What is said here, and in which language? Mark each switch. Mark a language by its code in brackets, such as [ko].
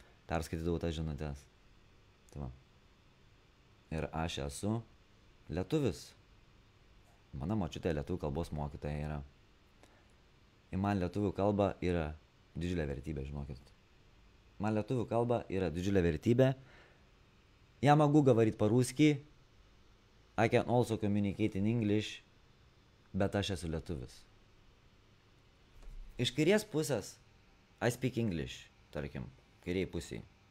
[lt] Perskaitydavau tas žinutės. Tai va. Ir aš esu lietuvis. Mano močiutė lietuvių kalbos mokytoja yra. Ir man lietuvių kalba yra didžiulė vertybė, žinokit. Man lietuvių kalba yra didžiulė vertybė. [ru] Я могу говорить по-русски. [en] I can also communicate in English. [lt] Bet aš esu lietuvis. Iš kairės pusės [en] I speak English, [lt] tarkim, kairiai pusiai.